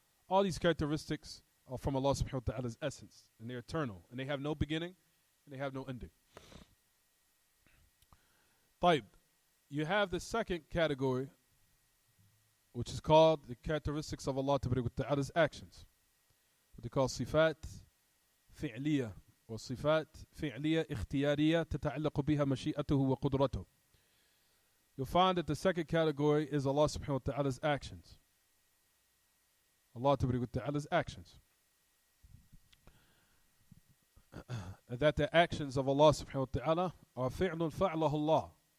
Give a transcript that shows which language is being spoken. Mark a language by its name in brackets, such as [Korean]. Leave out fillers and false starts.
[English] All these characteristics are from Allah subhanahu wa ta'ala's essence. And they're eternal. And they have no beginning and they have no ending. Taib. You have the second category, which is called the characteristics of Allah Ta'ala's actions. What they call [Arabic] صفات فعلية وصفات فعلية اختيارية تتعلق بها مشيئته وقدرته. [English] You'll find that the second category is Allah Subhanahu wa Ta'ala's actions. Allah Ta'ala's actions. And that the actions of Allah Subhanahu wa Ta'ala are [Arabic] فعل فعله الله.